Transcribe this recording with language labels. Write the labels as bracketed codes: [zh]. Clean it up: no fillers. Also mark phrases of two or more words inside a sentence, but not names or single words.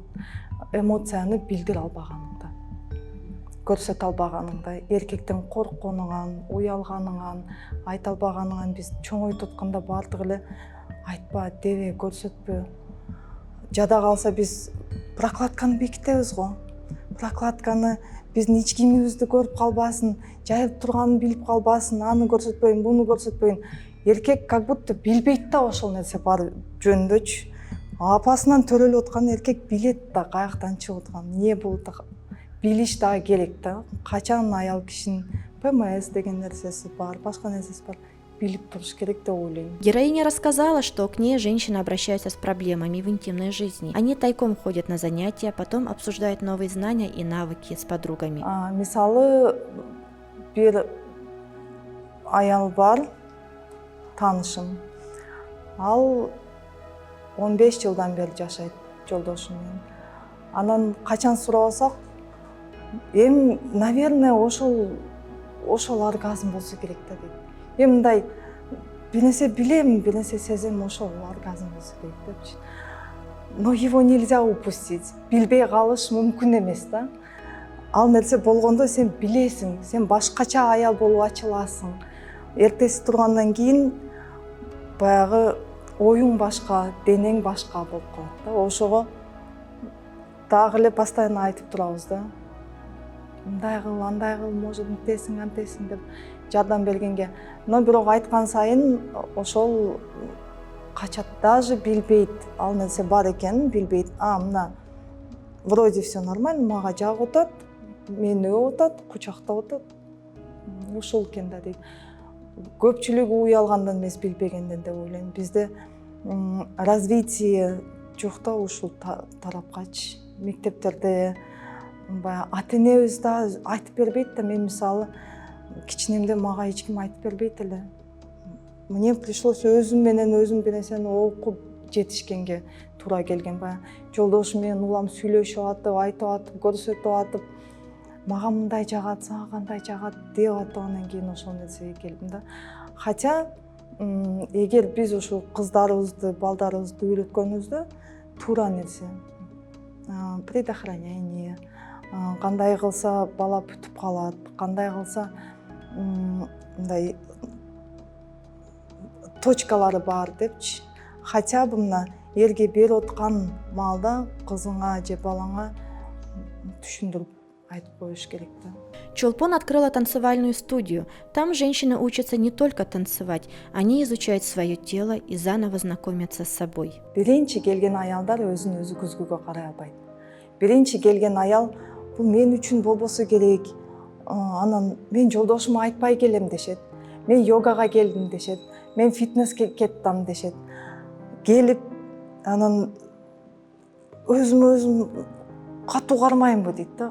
[ky] Эмоцияны билдире албаганыңда, көрсөтө албаганыңда, эркектен коркконуңан, уялганыңан, айта албаганыңан, биз чоңойтуп атканда бардыгы эле айтпа, дебе, көрсөтпө. Жада калса биз прокладканы бекитебиз го. Прокладканы биздин ич кийимибизди көрүп калбасын, жайылып турганын билип калбасын, аны көрсөтпөйүн, буну көрсөтпөйүн. Эркек [ru] как будто [ky] билбейт да ошол нерсе бар жөнүндөчү. Апасынан төрөлүп аткан эркек билет да каяктан чыгып атканын, эмне болуп атканын билиш дагы керек да. Качан аял кишинин ПМС деген нерсеси бар, башка нерсеси бар, билип туруш керек деп ойлойм. [ru] Героиня рассказала, что к ней женщины обращаются с проблемами в интимной жизни. Они тайком ходят на занятия, потом обсуждают новые знания и навыки с подругами. [ky] Мисалы, бир аял бар, таанышым. Ал 15 жылдан бери жашайт жолдошум менен. Анан качан сурабасак, наверное, ошол оргазм болсо керек да дейт. Мындай бир нерсе билем, бир нерсе сезем, ошол оргазм болсо керек депчи. [ru] Но его нельзя упустить. [ky] Билбей калыш мүмкүн эмес да. Ал нерсе болгондо сен билесиң, сен башкача аял болуп ачыласың. эртеси тургандан кийин баягы оюң башка, денең башка болуп калат да. Ошого дагы эле постоянно айтып турабыз да. Мындай кыл, андай кыл, может мынтесиң, антесиң деп жардам бергенге. Но бирок айткан сайын ошол качат, даже билбейт, ал нерсе бар экенин билбейт. [ru] Мына вроде все нормально, [ky] мага жагып атат, мени өп атат, кучактап атат. Ушул экен да дейт. Көпчүлүгү уялгандан эмес, билбегенден деп ойлойм. Бизде развитие жок да ушул тарапкачы. Мектептерде баягы ата-энебиз да айтып бербейт да. Мен мисалы кичинемде мага эч ким айтып бербейт эле. [ru] Мне пришлось [ky] өзүм менен бир нерсени окуп жетишкенге туура келген. Баягы жолдошум менен улам сүйлөшүп атып, айтып атып, көрсөтүп атып, мага мындай жагат, сага кандай жагат деп атгандан кийин ошол нерсеге келдим да. Хотя эгер биз ушул кыздарыбызды, балдарыбызды үйрөткөнүбүздө туура нерсе. Предохранение, кандай кылса бала бүтүп калат, кандай кылса мындай точкалары бар депчи. [ru] Хотя бы [ky] мына эрге берип аткан маалда кызыңа же балаңа түшүндүрүп айтып коюш керек да. Чолпон открыла танцевальную студию. Там женщины учатся не только танцевать, они изучают свое тело и заново знакомятся с собой. Биринчи келген аялдар өзүн өзү көзгөгө карай албайт. Биринчи келген аял бул мен үчүн болбосо керек. Анан мен жолдошума айтпай келем дешет. Мен йогага келдим дешет. Мен фитнеске кеттим дешет. Келип анан өзүм катуу кармайынбы дейт да.